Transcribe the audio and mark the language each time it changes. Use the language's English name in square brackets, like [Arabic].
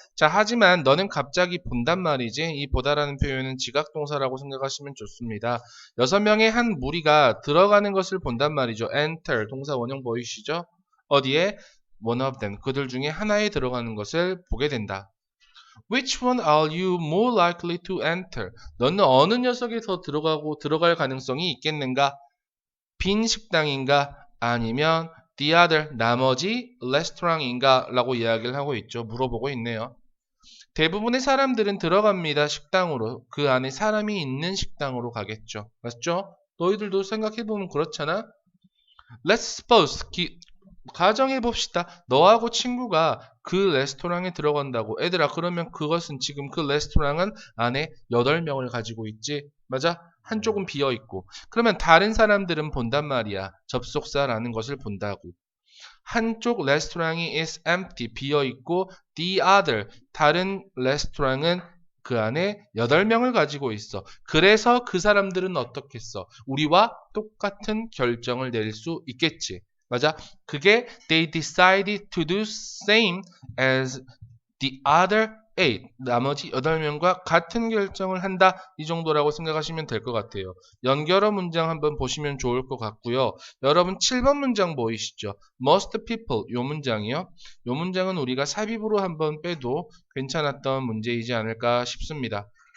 [Korean] 자, 하지만 너는 갑자기 본단 말이지. 이 보다라는 표현은 지각동사라고 생각하시면 좋습니다. 6명의 한 무리가 들어가는 것을 본단 말이죠. enter 동사 원형 보이시죠? 어디에? [English] one of them [Korean] 그들 중에 하나에 들어가는 것을 보게 된다. [English] Which one are you more likely to enter? [Korean] 너는 어느 녀석에 더 들어갈 가능성이 있겠는가? 빈 식당인가? 아니면 [English] the other, [Korean] 나머지 restaurant인가? 라고 이야기를 하고 있죠. 물어보고 있네요. 대부분의 사람들은 들어갑니다. 식당으로. 그 안에 사람이 있는 식당으로 가겠죠. 맞죠? 너희들도 생각해보면 그렇잖아? [English] Let's suppose [Korean] 가정해 봅시다. 너하고 친구가 그 레스토랑에 들어간다고. 애들아, 그러면 그것은 지금 그 레스토랑은 안에 8명을 가지고 있지. 맞아? 한쪽은 비어 있고. 그러면 다른 사람들은 본단 말이야. 접속사라는 것을 본다고. 한쪽 레스토랑이 [English] is empty, [Korean] 비어 있고 [English] the other, [Korean] 다른 레스토랑은 그 안에 8명을 가지고 있어. 그래서 그 사람들은 어떻겠어? 우리와 똑같은 결정을 내릴 수 있겠지. 맞아? 그게 [English] they decided to do same as the other 8. [Korean] 나머지 8명과 같은 결정을 한다. 이 정도라고 생각하시면 될 것 같아요. 연결어 문장 한번 보시면 좋을 것 같고요. 여러분 7번 문장 보이시죠? [English] Most people, [Korean] 요 문장이요. 요 문장은 우리가 삽입으로 한번 빼도 괜찮았던 문제이지 않을까 싶습니다.